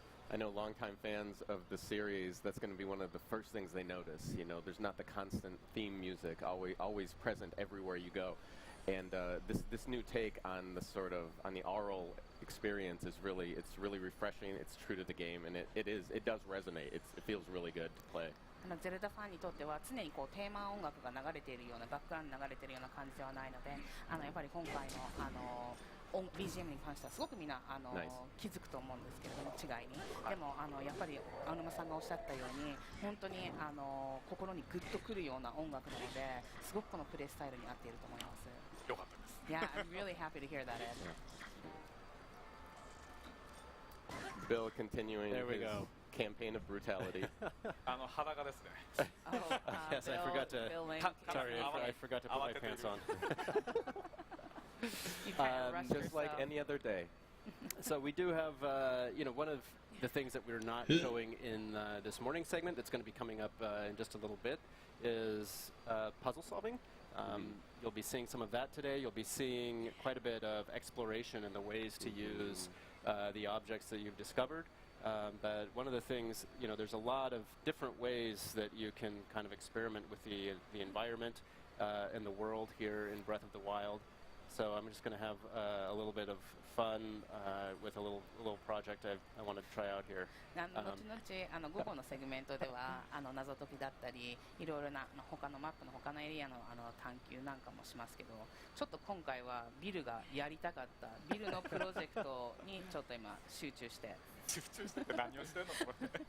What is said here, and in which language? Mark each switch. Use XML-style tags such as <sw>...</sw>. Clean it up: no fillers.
<en>I know longtime fans of the series, that's going to be one of the first things they notice. There's not the constant theme music always present everywhere you go. And this new take on the sort of on the aural experience is really refreshing. It's true to the game, and it does resonate. It feels really good to play.</en> <ja>ゼルダファンにとっては常にこうテーマ音楽が流れているようなバックグラウンドに流れているような感じではないので、やっぱり今回のBGM に関してはすごくみんな気づくと思うんですけれども、違いにでもやっぱり青沼さんがおっしゃったように本当に心にグッとくるような音楽なので、すごくこのプレイスタイルに合っていると思います。よかったです。</ja> <en>Yeah, I'm really happy to hear that, Ed. Bill continuing There we his go. campaign of brutality.</en> <ja>裸ですね。</ja> <en>Yes, I forgot to. Sorry, I forgot to put my pants on. Just like any other day. So we do have, one of the things that we're not showing in this morning segment that's going to be coming up in just a little bit is puzzle solving. You'll be seeing some of that today. You'll be seeing quite a bit of exploration and the ways to use the objects that you've discovered. But one of the things, there's a lot of different ways that you can kind of experiment with the environment and the world here in Breath of the Wild. So I'm just going to have a little bit of fun with a little project I want to try out here.</en> <ja>後々午後のセグメントでは謎解きだったりいろいろな他のマップの他のエリアの探求なんかもしますけど、ちょっと今回はビルがやりたかったビルのプロジェクトにちょっと今集中して。集中して何をしてんのこれ。</ja>